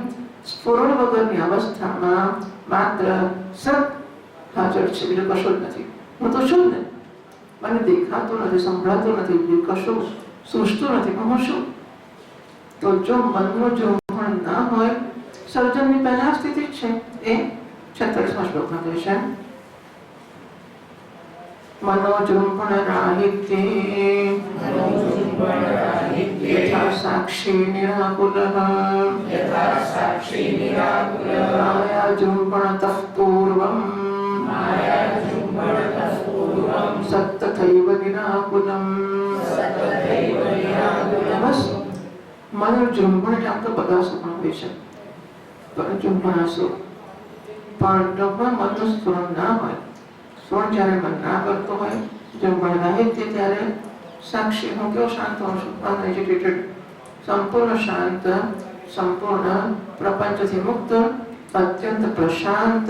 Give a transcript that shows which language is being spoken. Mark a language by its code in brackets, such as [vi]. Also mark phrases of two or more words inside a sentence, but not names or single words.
[gu] સ્ફુરણ વગરની અવસ્થામાં માત્ર સત હાજર છે, બીજું કશું જ નથી. હું તો છું ને, મને દેખાતું નથી, સંભળાતું નથી, બીજું કશું સૂઝતું નથી, પણ હું શું? તો જો મનનું જૃંભણ ના હોય, સર્જનની પહેલા સ્થિતિ જ છે. એ 46મા શ્લોકમાં કહે છે, [sa] मनोजृंभण राहित्ये यथा साक्षी निराकुलः माया जृंभणतः पूर्वम् सत्तथैव निराकुलम्. [gu] बस मनोजृंभण એટલે આપણે બધા સપના હોય છે, પણ જૃંભણાસો પણ મનનું સ્ફુરણ ના હોય. સ્વર્ણ જ્યારે મન ના કરતો હોય, જૃંભણ રાહિત્ય ત્યારે સાક્ષી હું કેવો શાંત હોઉં છું, અનએજિટેટેડ, સંપૂર્ણ શાંત, સંપૂર્ણ પ્રપંચથી મુક્ત, અત્યંત પ્રશાંત.